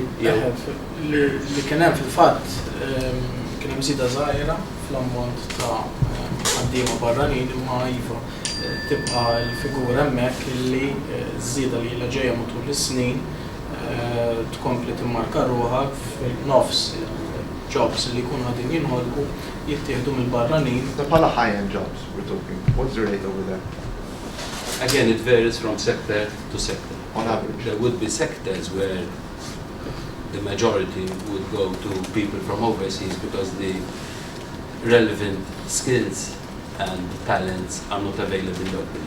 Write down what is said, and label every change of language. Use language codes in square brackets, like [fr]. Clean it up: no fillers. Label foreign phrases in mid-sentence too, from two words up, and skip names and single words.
[mt] Li kien hemm fil-fatt kien hemm żieda żgħira fl-ammont ta' ħaddiema barranin imma iva tibqa' l-figura hemmhekk li żieda li ilha ġejja matul is-snin tkompli timmarka ruħha fil-nofs jobs li jkunu għadin jinħolqu jittieħdu mill-barranin. [en] Bħala high-end jobs we're talking. What's the rate over there? Again, it varies from sector to sector. On average? There would be sectors where the majority would go to people from overseas because the relevant skills and talents are not available locally.